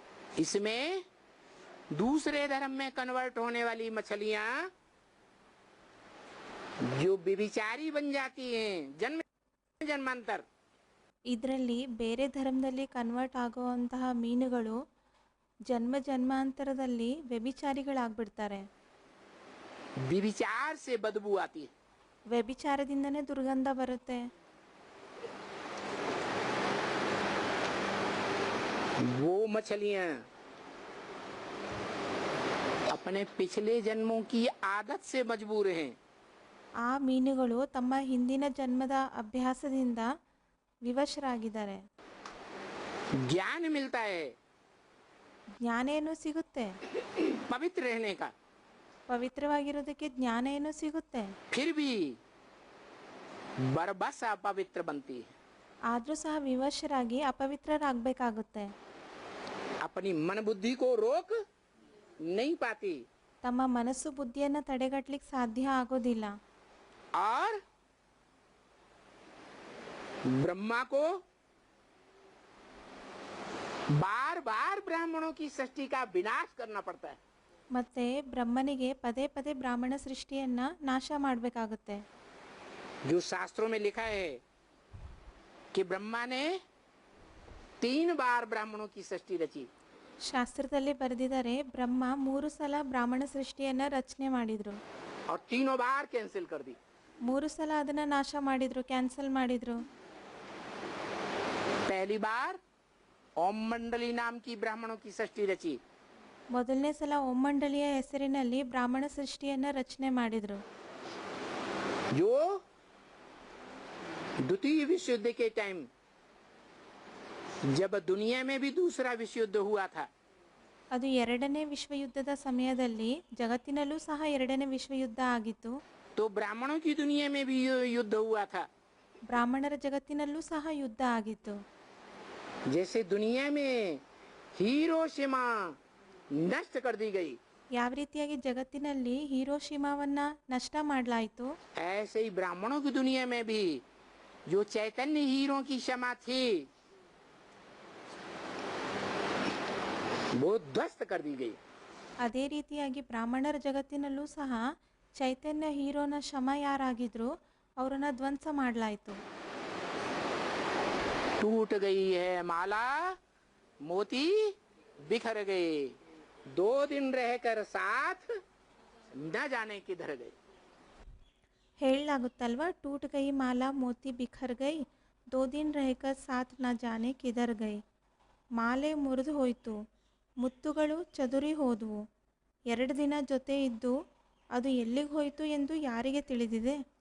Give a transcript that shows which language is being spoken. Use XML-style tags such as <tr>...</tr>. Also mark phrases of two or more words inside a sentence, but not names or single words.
<hi>इसमें दूसरे धर्म में कन्वर्ट होने वाली मछलियां जो व्यभिचारी बन जाती हैं जन्म जन्मांतर,</hi> <kn>ಇದರಲ್ಲಿ ಬೇರೆ ಧರ್ಮದಲ್ಲಿ ಕನ್ವರ್ಟ್ ಆಗುವಂತಹ ಮೀನುಗಳು ಜನ್ಮ ಜನ್ಮಾಂತರದಲ್ಲಿ ವ್ಯಭಿಚಾರಿಗಳಾಗ್ಬಿಡ್ತಾರೆ.</kn> <hi>व्यभिचार से बदबू आती है.</hi> <kn>ವ್ಯಭಿಚಾರದಿಂದನೇ ದುರ್ಗಂಧ ಬರುತ್ತೆ.</kn> <hi>वो मछलियां अपने पिछले जन्मों की आदत से मजबूर हैं.</hi> <kn>ಆ ಮೀನುಗಳು ತಮ್ಮ ಹಿಂದಿನ ಜನ್ಮದ ಅಭ್ಯಾಸದಿಂದ ವಿವಶರಾಗಿದ್ದಾರೆ.</kn> <hi>ज्ञान मिलता है</hi> <kn>ಜ್ಞಾನ ಏನೋ ಸಿಗುತ್ತೆ,</kn> <hi>पवित्र रहने का,</hi> <kn>ಪವಿತ್ರವಾಗಿರೋದಕ್ಕೆ ಜ್ಞಾನ ಏನೋ ಸಿಗುತ್ತೆ.</kn> <hi>फिर भी बरबस अपवित्र बनती है.</hi> <kn>ಆದರೂ ಸಹ ವಿವಶರಾಗಿ ಅಪವಿತ್ರರಾಗಬೇಕಾಗುತ್ತೆ.</kn> <hi>अपनी मन बुद्धि को रोक नहीं पाती</hi> <kn>ತಮ್ಮ ಮನಸ್ಸು ಬುದ್ಧಿಯನ್ನು ತಡೆಗಟ್ಟಲಿಕ್ಕೆ ಸಾಧ್ಯ ಆಗೋದಿಲ್ಲ.</kn> <hi>और ब्रह्मा को बार बार ब्राह्मणों की सृष्टि का विनाश करना पड़ता है.</hi> <kn>ಮತ್ತೆ ಬ್ರಹ್ಮನಿಗೆ ಪದೇ ಪದೇ ಬ್ರಾಹ್ಮಣ ಸೃಷ್ಟಿಯನ್ನ ನಾಶ ಮಾಡಬೇಕಾಗುತ್ತೆ.</kn> <hi>जो शास्त्रों में लिखा है कि ब्रह्मा ने 3 बार ब्राह्मणों की सृष्टि रची.</hi> <kn>ಶಾಸ್ತ್ರದಲ್ಲಿ ಬರೆದಿದ್ದಾರೆ ಬ್ರಹ್ಮ 3 ಸಲ ಬ್ರಾಹ್ಮಣ ಸೃಷ್ಟಿಯನ್ನ ರಚನೆ ಮಾಡಿದ್ರು.</kn> <hi>और तीनों बार कैंसिल कर दी.</hi> <kn>3 ಸಲ ಅದನ್ನ ನಾಶ ಮಾಡಿದ್ರು, ಕ್ಯಾನ್ಸಲ್ ಮಾಡಿದ್ರು.</kn> <hi>पहली बार ओम मंडली नाम की ब्राह्मणों की सृष्टि रची.</hi> <kn>ಮೊದಲನೇ ಸಲ ಓಂ ಮಂಡಲಿಯ ಹೆಸರಿನಲ್ಲಿ ಬ್ರಾಹ್ಮಣ ಸೃಷ್ಟಿಯನ್ನ ರಚನೆ ಮಾಡಿದ್ರು.</kn> <hi>जो द्वितीय विश्व युद्ध के टाइम जब दुनिया में भी दूसरा विश्व युद्ध हुआ था,</hi> <kn>ಅದು ಎರಡನೇ ವಿಶ್ವಯುದ್ಧದ ಸಮಯದಲ್ಲಿ ಜಗತ್ತಿನಲ್ಲೂ ಸಹ ಎರಡನೇ ವಿಶ್ವಯುದ್ಧ ಆಗಿತ್ತು.</kn> <hi>तो ब्राह्मणों की दुनिया में भी युद्ध हुआ था.</hi> <kn>ಬ್ರಾಹ್ಮಣರ ಜಗತ್ತಿನಲ್ಲೂ ಸಹ ಯುದ್ಧ ಆಗಿತ್ತು.</kn> <hi>जैसे दुनिया में हिरोशिमा नष्ट कर दी गई,</hi> <kn>ಯಾವ ರೀತಿಯಾಗಿ ಜಗತ್ತಿನಲ್ಲಿ ಹಿರೋಶಿಮಾವನ್ನ ನಷ್ಟ ಮಾಡಲಾಯಿತು,</kn> <hi>ऐसे ही ब्राह्मणों की दुनिया में भी जो चैतन्य हीरो की क्षमा थी वो ध्वस्त कर दी गई.</hi> <kn>ಅದೇ ರೀತಿಯಾಗಿ ಬ್ರಾಹ್ಮಣರ ಜಗತ್ತಿನಲ್ಲೂ ಸಹ ಚೈತನ್ಯ ಹೀರೋನ ಶಮ ಯಾರಾಗಿದ್ರು ಅವರನ್ನ ಧ್ವಂಸ ಮಾಡಲಾಯಿತು.</kn> <hi>टूट गई है माला, मोती बिखर गए, 2 दिन रहकर साथ न जाने किधर गए. ಹೇಳಲಾಗುತ್ತಲ್ವಾ, टूट गई माला मोती बिखर गई, 2 दिन रहकर साथ न जाने किधर गई.</hi> <kn>ಮಾಲೆ ಮುರಿದು ಹೋಯಿತು, ಮುತ್ತುಗಳು ಚದುರಿ ಹೋದವು, 2 ದಿನ ಜೊತೆ ಇದ್ದು ಅದು ಎಲ್ಲಿಗೆ ಹೋಯಿತು ಎಂದು ಯಾರಿಗೆ ತಿಳಿದಿದೆ.</kn>